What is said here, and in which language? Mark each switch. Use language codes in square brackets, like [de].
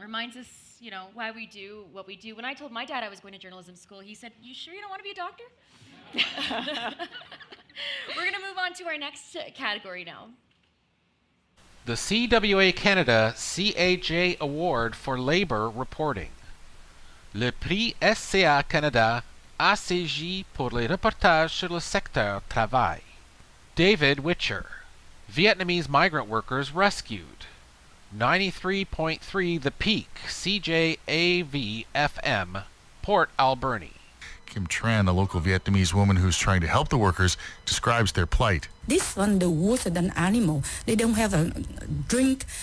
[en] Reminds us, you know, why we do what we do. When I told my dad I was going to journalism school, he said, "You sure you don't want to be a doctor?" We're going to move on to our next category now. The CWA Canada CAJ Award for Labor Reporting. [fr] Le prix SCA Canada ACJ pour les reportages sur le secteur travail. [en] David Witcher. Vietnamese migrant workers rescued. 93.3 The Peak CJAV FM, Port Alberni. Kim Tran, a local Vietnamese woman who's trying to help the workers, describes their plight. This one, the worse than animal. They don't have a drink.